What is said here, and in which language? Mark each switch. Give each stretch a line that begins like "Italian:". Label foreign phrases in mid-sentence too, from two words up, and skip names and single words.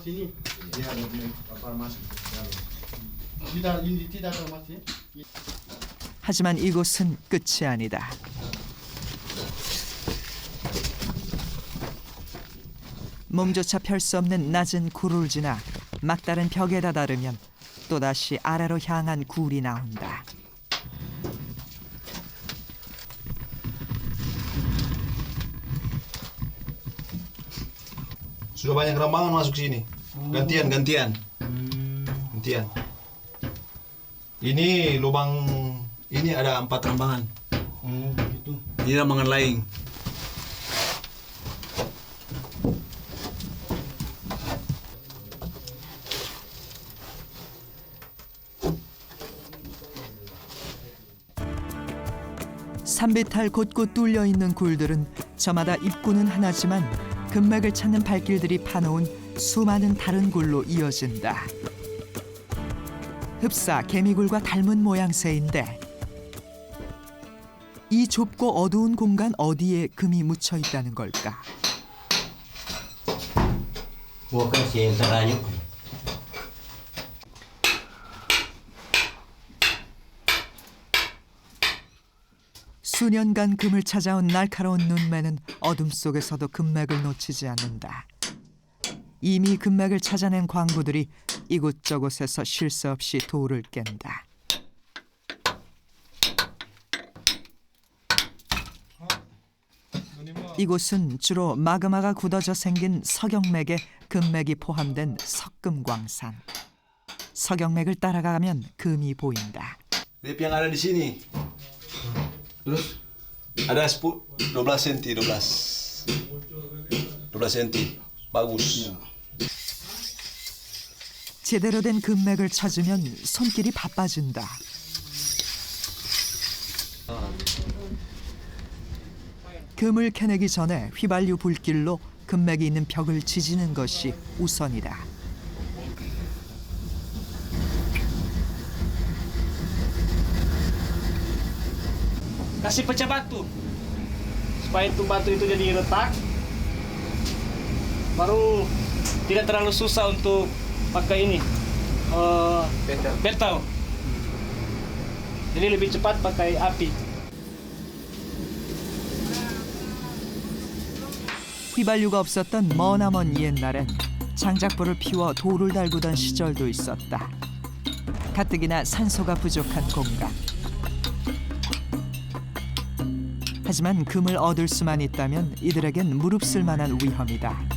Korean: 하지만 이곳은 끝이 아니다. 몸조차 펼 수 없는 낮은 굴을 지나 막다른 벽에 다다르면 또다시 아래로 향한 굴이 나온다.
Indonesian: Sudah banyak rambangan masuk sini. Gantian. Ini lubang ini ada 4 rambangan. Oh, begitu. Ini rambangan lain.
Korean: 산비탈 곳곳 뚫려 있는 굴들은 저마다 입구는 하나지만 금맥을 찾는 발길들이 파놓은 수많은 다른 굴로 이어진다. 흡사 개미굴과 닮은 모양새인데 이 좁고 어두운 공간 어디에 금이 묻혀 있다는 걸까?
Indonesian: Bukan si entaranya.
Korean: 수년간 금을 찾아온 날카로운 눈매는 어둠 속에서도 금맥을 놓치지 않는다. 이미 금맥을 찾아낸 광부들이 이곳저곳에서 쉴 새 없이 돌을 깬다. 이곳은 주로 마그마가 굳어져 생긴 석영맥에 금맥이 포함된 석금광산. 석영맥을 따라가면 금이 보인다.
Indonesian: Dep yang ada di sini. Terus ada 12 cm. Bagus.
Korean: 제대로 된 금맥을 찾으면 손길이 바빠진다. 금을 캐내기 전에 휘발유 불길로 금맥이 있는 벽을 지지는 것이 우선이다.
Indonesian: Kasih pecah batu supaya itu batu itu jadi retak, baru tidak terlalu susah untuk pakai ini betal. Jadi lebih cepat pakai api.
Korean: 휘발유가 없었던 머나먼 옛날엔 장작불을 피워 돌을 달구던 시절도 있었다. 가뜩이나 산소가 부족한 공간. 하지만 금을 얻을 수만 있다면 이들에겐 무릅쓸 만한 위험이다.